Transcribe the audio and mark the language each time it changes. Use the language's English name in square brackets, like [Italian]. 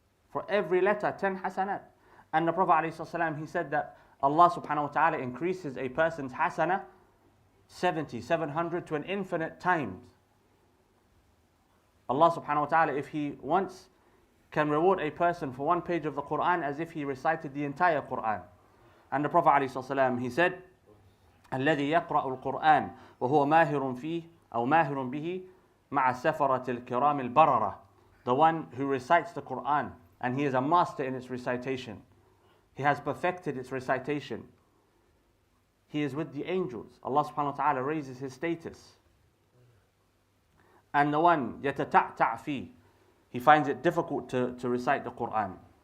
[English] For every letter, 10 hasanat. And the Prophet ﷺ, he said that Allah subhanahu wa ta'ala increases a person's hasanah 70, 700 to an infinite times. Allah subhanahu wa ta'ala, if He wants, can reward a person for one page of the Quran as if he recited the entire Quran. And the Prophet ﷺ, he said, [Arabic] الذي يقرأ القرآن وهو ماهر فيه أو ماهر به مع السفرة الكرام البررة. [English] The one who recites the Quran and he is a master in its recitation. He has perfected its recitation. He is with the angels. Allah subhanahu wa ta'ala raises his status. And the one [Arabic] يتتعتع فيه, [English] he finds it difficult to recite the Quran.